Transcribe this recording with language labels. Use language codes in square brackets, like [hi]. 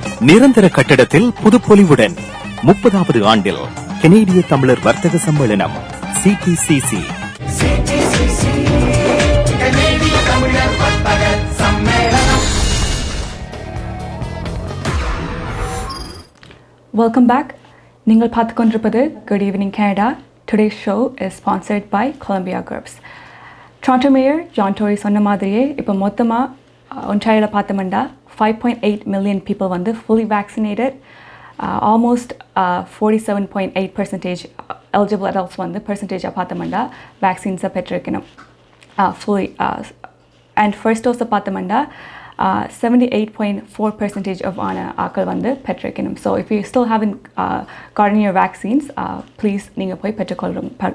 [ta] நிரந்தர கட்டடத்தில் புதுப்பொலிவுடன் 30வது ஆண்டில் கனேடிய தமிழர் வர்த்தக சம்மேளனம் CTCC. [en] Welcome back. [ta] நீங்கள் பார்த்துக் கொண்டிருப்பது Good Evening Canada. [en] Today's show is sponsored by Golumbia Group. Toronto Mayor John Tory [ta] சொன்ன மாதிரியே இப்போ மொத்தமாக ஒன்றாரியில் பார்த்தோம்னா [en] 5.8 million people வந்து fully vaccinated. Almost 47.8% eligible adults வந்து percentage பார்த்தோம்னா vaccines பெற்றிருக்கணும் fully. And first dose [ta] பார்த்தோம்னா 78.4% of ஆக்கள் வந்து பெற்றிருக்கணும். [en] So if you still haven't gotten your vaccines, please [ta] நீங்கள் போய் பெற்றுக்கொள்ளுங்க.